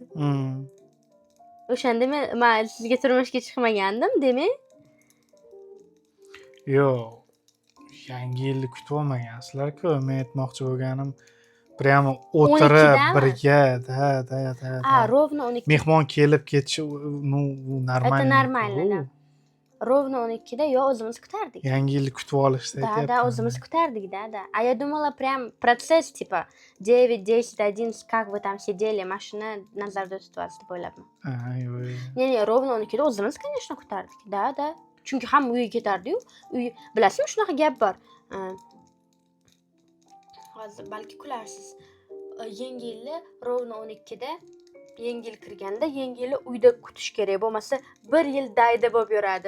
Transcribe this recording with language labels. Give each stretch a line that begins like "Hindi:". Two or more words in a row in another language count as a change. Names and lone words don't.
Uzbek: O'shanda men sizga turmushga chiqmagandim, demak. Yo'q. Yangi yilni kutib olmagansizlar-ku. Men aytmoqchi bo'lganim, prямо o'tirib birga,
Russian: ровно 12.
Uzbek: Mehmon kelib ketishi,
Russian: Это нормально, да. Ровно 12da
Uzbek: o'zimiz kutardik. Yangi yilni kutib olishda aytyapman. Да, o'zimiz kutardik-da.
Russian: А я думала, прям процесс типа 9, 10, 11, как вы там сидели, машина
Uzbek: nazarda tutyapsiz deb o'ylabman. Yo'q. Ne, ровно 12da o'zimiz, конечно, kutardik. Da. Chunki hamma uyga ketardi-yu. Bilasizmi, shunaqa gap bor. Hozir balki kularsiz. Yangi yilni ровно 12da yengil kirganda yengilni uyda kutish kerak, bo'lmasa 1 yil dayda bo'lib yuradi.